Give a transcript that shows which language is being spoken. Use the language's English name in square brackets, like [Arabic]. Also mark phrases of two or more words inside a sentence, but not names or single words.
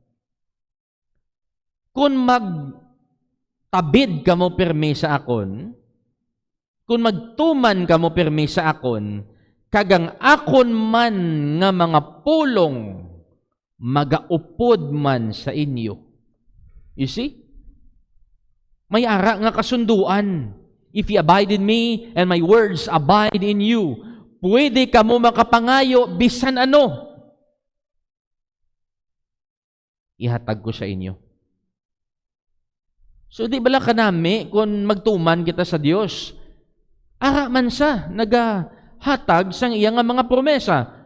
[Hiligaynon] Kung magtabid ka mo perme sa akon, kung magtuman ka mo perme sa akon, kagang akon man nga mga pulong magaupod man sa inyo. [English] You see? [Hiligaynon] May ara nga kasunduan. [English] If you abide in me and my words abide in you, [Hiligaynon] pwede ka mo makapangayo bisan ano. Ihatag ko sa inyo. So di bala kanami kung magtuman kita sa Dios, ara man sa nagahatag sang iya nga mga promesa.